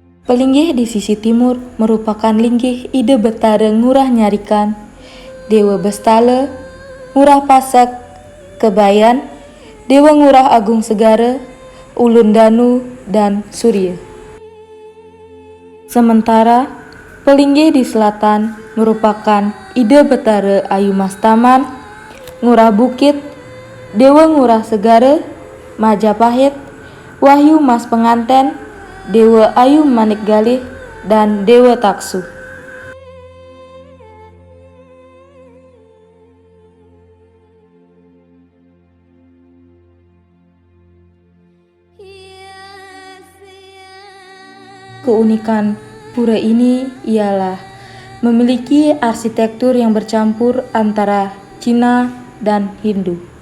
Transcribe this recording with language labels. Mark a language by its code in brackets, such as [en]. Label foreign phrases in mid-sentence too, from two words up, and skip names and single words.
[id] Pelinggih di sisi timur merupakan linggih Ide Betara Ngurah Nyarikan, Dewa Bestala, Ngurah Pasak, Kebayan, Dewa Ngurah Agung Segara, Ulun Danu, dan Surya. Sementara pelinggih di selatan merupakan Ide Betara Ayu Mas Taman, Ngurah Bukit, Dewa Ngurah Segara, Majapahit, Wahyu Mas Penganten, Dewa Ayu Manik Galih, dan Dewa Taksu. Keunikan pura ini ialah memiliki arsitektur yang bercampur antara Cina dan Hindu.